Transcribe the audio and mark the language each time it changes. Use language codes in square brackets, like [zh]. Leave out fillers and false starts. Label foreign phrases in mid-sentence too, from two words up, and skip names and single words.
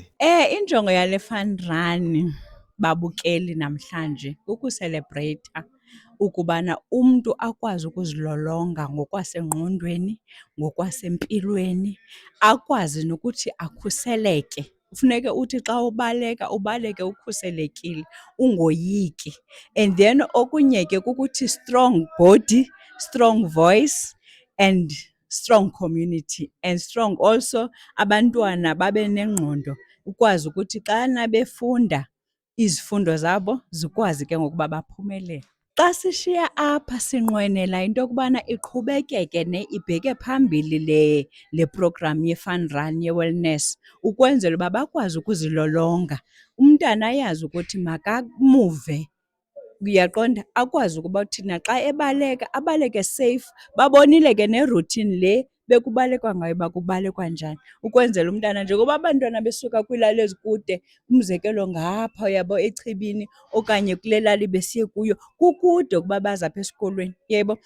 [xh] Injongo yale fund run babukeli namhlanje kukuselebreyitha ukubana umntu akwazi ukuzilolonga ngokwasengqondweni, ngokwasempilweni, akwazi nokuthi akhuseleke. Kufuneke uthi xa ubaleka, ubaleke ukhuselekile, ungoyiki. And then okunye ke kukuthi [en] strong body, strong voice and strong community, and strong also [xh] abantwana babe nengqondo, ukwazi ukuthi xana befunda izifundo zabo zikwazi ke ngokuba baphumelele. Xa sishiya apha sinqwenela into yokubana iqhubekeke ibheke phambili le program ye- [en] fun run [xh] ye-wellness, ukwenzela uba bakwazi ukuzilolonga. Umntana ayazi ukuthi makamuve, uyaqonda, akwazi ukuba thina xa ebaleka, abaleke safe. Babonile ke ne-routine le bekubalekwa ngayo uba kubalekwa njani, ukwenzela umntana njengoba abantwana besuka kwiilali ezikude, umzekelo ngapha uyabo eChibini okanye kule lali besiye kuyo, kukude ukuba baze apha esikolweni, yebo.